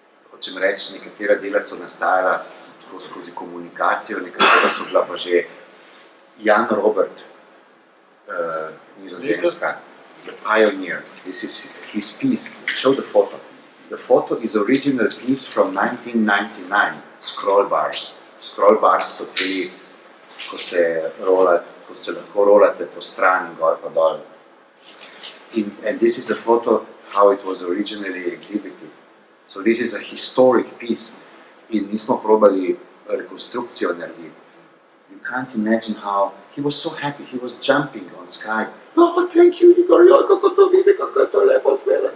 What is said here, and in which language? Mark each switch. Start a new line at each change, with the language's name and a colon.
Slovenian: Hočem reči, nekatera dela so nastajala skozi komunikacijo, nekatera so bila pa že Jan Robert, Nizozemska,
English: the pioneer. This is his piece. Show the photo. The photo is original piece from 1999, Scrollbars.
Slovenian: Scrollbars so ti, ko se lahko rolate po strani, gor pa dol.
English: And this is the photo how it was originally exhibited. So this is a historic piece.
Slovenian: In nismo probali rekonstrukcijo narediti.
English: You can't imagine how he was so happy. He was jumping on Skype. Oh, thank you,
Slovenian: Igor, kako to vidi, kako je to lepo zgleda.